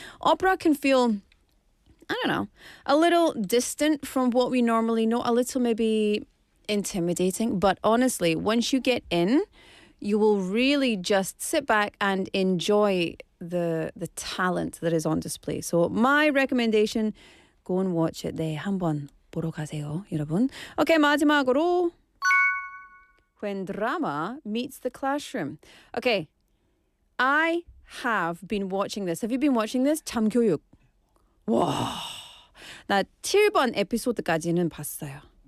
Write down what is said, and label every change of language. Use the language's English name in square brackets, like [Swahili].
[English] Opera can feel, I don't know, a little distant from what we normally know, a little maybe intimidating, but honestly, once you get in, you will really just sit back and enjoy the talent that is on display. So my recommendation, go and watch it. [Korean] 네, 한번 보러 가세요, 여러분. [English] Okay, [Korean] 마지막으로 [English] When Drama Meets the Classroom. Okay, I have been watching this. Have you been watching this? [Korean] 참교육. 와, 나 7번 에피소드까지는 봤어요.